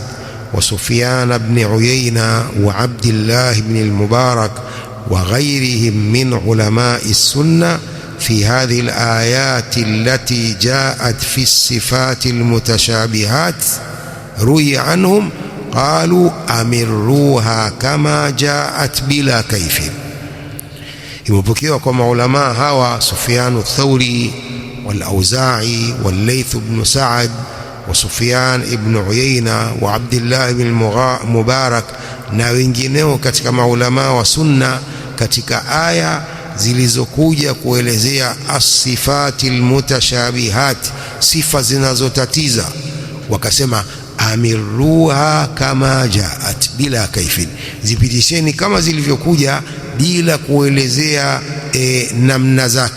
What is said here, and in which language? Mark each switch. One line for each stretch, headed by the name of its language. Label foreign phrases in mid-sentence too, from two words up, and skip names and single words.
Arabic: وسفيان بن عيينة وعبد الله بن المبارك وغيرهم من علماء السنة في هذه الآيات التي جاءت في الصفات المتشابهات، روي عنهم قالوا أمروها كما جاءت بلا كيف.
Swahili: Imepokewa kwa maulama hawa Sufyan Thauri wal Auza'i wal Layth ibn Sa'ad wa Sufyan ibn Uyayna wa Abdullah ibn Mubarak na wengineo katika maulama wa sunna, katika aya zilizokuja kuelezea
Arabic: الصفات المتشابهات,
Swahili: sifa zinazotatiza, wakasema
Arabic: أمروها كما جاءت بلا كيف,
Swahili: zipitisheni kama zilivyokuja bila kuelezea namna zake.